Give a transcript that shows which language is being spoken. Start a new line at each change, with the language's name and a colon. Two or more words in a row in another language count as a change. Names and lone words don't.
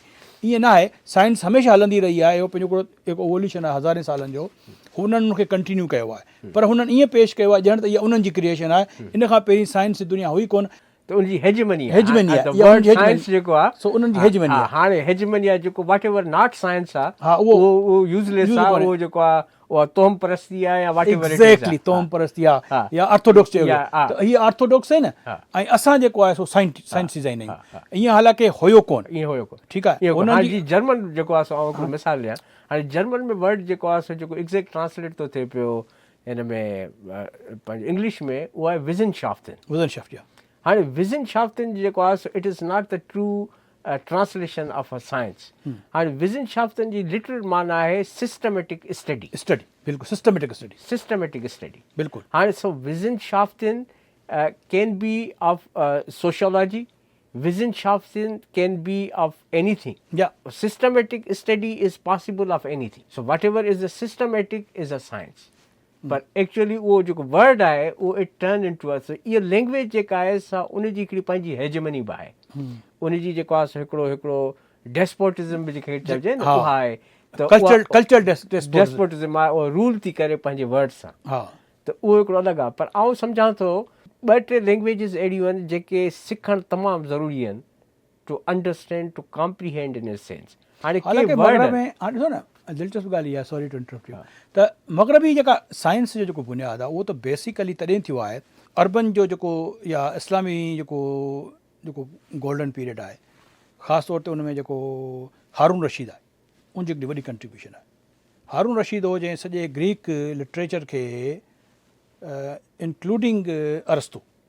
Sindhi: ईअं न आहे, साइंस हमेशह हलंदी रही आहे, इहो पंहिंजो हिकिड़ो इवोल्यूशन आहे हज़ारे सालनि जो, हुननि उनखे कंटिन्यू कयो आहे। पर हुननि ईअं पेश कयो आहे ॼण त इहा उन्हनि जी क्रिएशन आहे, इन खां पहिरीं साइंस जी दुनिया हुई कोन। त उनजी हेजमनी आहे, साइंस जेको आहे सो उन्हनि जी हेजमनी आहे। हाणे हेजमनी आहे जेको
English: what ever not science
Sindhi: आहे उहो यूज़लेस आहे, उहो जेको आहे उहा तोहम परस्ती आहे या
English: what ever
Sindhi: एग्ज़ैक्टली तोहम परस्ती आहे या ऑर्थोडॉक्स चयो। त हीअ ऑर्थोडॉक्स आहे न, ऐं असां जेको आहे सो साइंटिज़ाइन आहियूं। ईअं हालांकि हुयो कोन, ठीकु आहे। हुननि जी जर्मन जेको आहे सो हिकिड़ो मिसाल ॾियां, हाणे जर्मन में वर्ड जेको आहे सो जेको
English: exact translate
Sindhi: थो थिए पियो हिन में पंहिंजे इंग्लिश में, उहा आहे विज़नशाफ्ट।
English: हाणे विज़नशाफ्टन
Sindhi: जेको आहे सो
English: it is not the true translation of a science.
Sindhi: हाणे विज़नशाफ्टन जी लिटरल माना आहे
English: systematic study.
Sindhi: बिल्कुलु
English: systematic study
Sindhi: बिल्कुलु।
English: हाणे so Wissenschaften can be of sociology, Wissenschaften can be of anything. systematic study is possible of anything. so what ever is the systematic is a science.
Sindhi: पर एक्चुअली उहो जेको वर्ड आहे उहो
English: it turn in to us
Sindhi: इहा लैंग्वेज जेका आहे सा उनजी हिकिड़ी पंहिंजी हेजमनी बि आहे उनजी जेको आहे सो हिकिड़ो डेस्पोटिज़म बि जेके चइजे न उहा आहे कल्चर डेस्पोटिज़म आहे उहो रूल थी करे पंहिंजे वर्ड सां त उहो हिकिड़ो अलॻि आहे पर आउं सम्झां थो 2-3 लैंग्वेजिस अहिड़ियूं आहिनि जेके सिखणु तमामु ज़रूरी आहिनि
English: to understand to comprehend in a sense
Sindhi: हाणे मगरब में ॾिसो न दिलचस्प ॻाल्हि इहा
English: sorry to interrupt you
Sindhi: त मगरबी जेका साइंस जो जेको बुनियादु आहे उहो त बेसिकली तॾहिं थियो आहे अर्बन जो जेको या इस्लामी जेको
English: golden period
Sindhi: आहे ख़ासि तौर ते उन में जेको हारून रशीद आहे उनजी हिकिड़ी वॾी कंट्रीब्यूशन आहे हारून रशीद हो जंहिं सॼे
English: Greek literature
Sindhi: खे इंक्लूडिंग अरस्तु